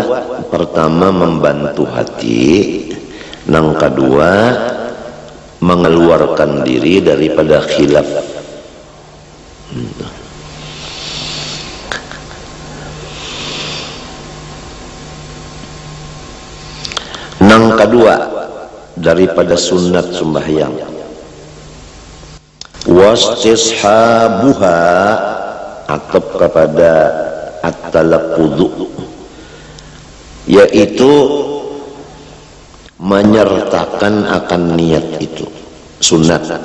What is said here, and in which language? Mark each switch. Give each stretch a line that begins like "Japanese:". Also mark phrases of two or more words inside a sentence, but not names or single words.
Malay: Pertama membantu hati, yang kedua mengeluarkan diri daripada khilaf. Yang kedua daripada sunat sembahyang, wastishabuha, atau kepada at-talaqqudu, yaitu menyertakan akan niat itu sunat.